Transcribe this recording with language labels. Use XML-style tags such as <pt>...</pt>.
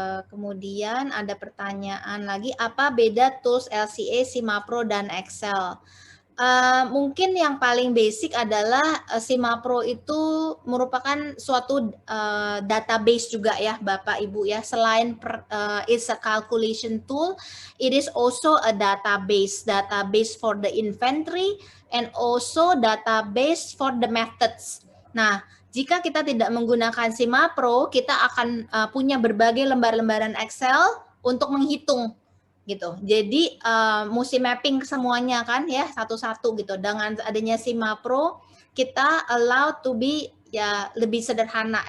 <id>Kemudian ada pertanyaan lagi, apa beda tools LCA, Simapro, dan Excel? Mungkin yang paling basic adalah Simapro itu merupakan suatu database juga ya Bapak Ibu ya. Selain</id> <en>it's a calculation tool, it is also a database for the inventory and also database for the methods.</en> <id>Nah, jika kita tidak menggunakan Simapro, kita akan punya berbagai lembar-lembaran Excel untuk menghitung gitu. Jadi mesti mapping semuanya kan ya satu-satu gitu. Dengan adanya Simapro kita</id> <en>allow to be</en> <id>ya lebih sederhana.</id>